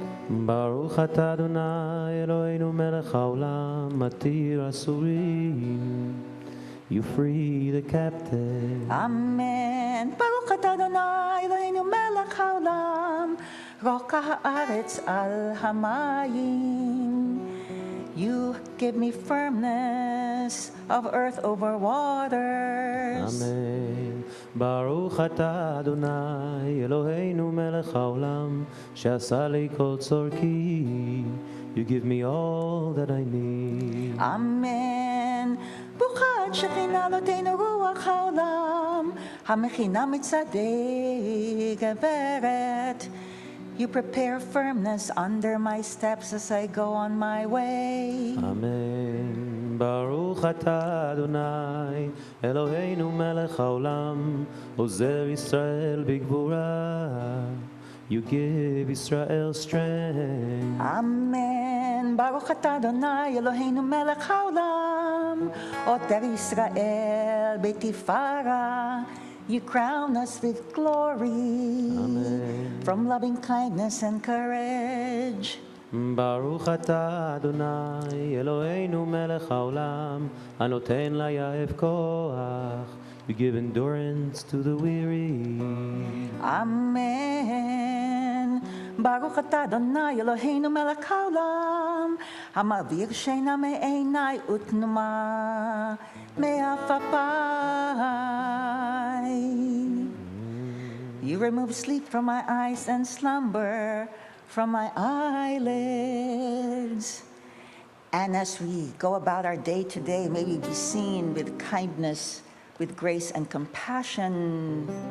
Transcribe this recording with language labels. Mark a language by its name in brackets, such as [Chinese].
[Hebrew] ברוך אתה אדוני אלוהינו מלך העולם מתיר אסורים. [English] You free the captive. Amen. [Hebrew] ברוך אתה אדוני אלוהינו מלך העולם רוקע הארץ על המים. [English] You give me firmness of earth over waters. [Hebrew] אמן. ברוך אתה אדוני אלוהינו מלך העולם שעשה לי כל צורכי. [English] You give me all that I need. Amen. [Hebrew] ברוכת שכינה אלוהינו רוח העולם המכינה מצעדי גברת. [English] You prepare firmness under my steps as I go on my way. [Hebrew] אמן. ברוך אתה אדוני אלוהינו מלך העולם עוזר ישראל בגבורה. [English] You give Israel strength. Amen. [Hebrew] ברוך אתה אדוני אלוהינו מלך העולם עוטר ישראל בתפארה. [English] You crown us with glory. Amen. From loving kindness and courage. [Hebrew] ברוך אתה אדוני אלוהינו מלך העולם הנותן ליעב כוח. [English] You give endurance to the weary. Amen. [Hebrew] ברוך אתה אדוני אלוהינו מלך העולם המעביר שינה מעיניי ותנומה מעפעפיי. [English] You remove sleep from my eyes and slumber from my eyelids. And as we go about our day today, may we be seen with kindness, with grace and compassion.